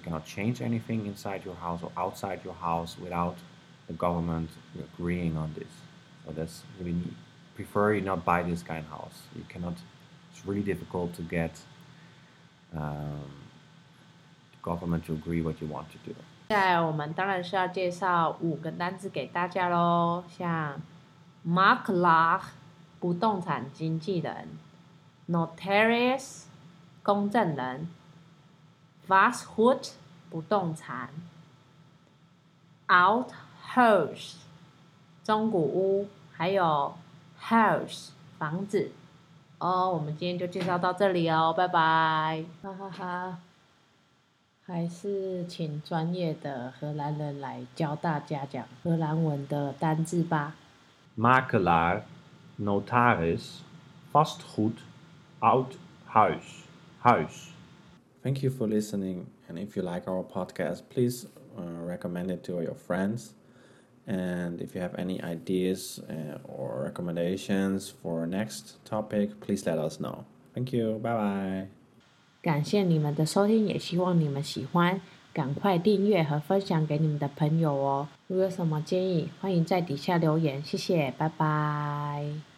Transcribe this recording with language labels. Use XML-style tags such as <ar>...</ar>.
<en>You cannot change anything inside your house or outside your house without the government agreeing on this. So that's really prefer you not buy this kind of house. You cannot. It's really difficult to get the government to agree what you want to do.</en> <zh>接下来我们当然是要介绍五个单字给大家喽，像。 Makler 不动产经纪人 Notarius 公证人 Vashut 不动产 Outhaus 中古屋还有 Haus 房子哦、oh, 我们今天就介绍到这里哦，拜拜哈哈哈，还是请专业的荷兰人来教大家讲荷兰文的单字吧。</zh> <nl>Makelaar, notaris, vastgoed, oud huis, huis.</nl> <en>Thank you for listening. And if you like our podcast, please recommend it to your friends. And if you have any ideas or recommendations for next topic, please let us know. Thank you. Bye bye.</en> <zh>感谢你们的收听，也希望你们喜欢。赶快订阅和分享给你们的朋友哦！如果有什么建议，欢迎在底下留言，谢谢，拜拜。</zh>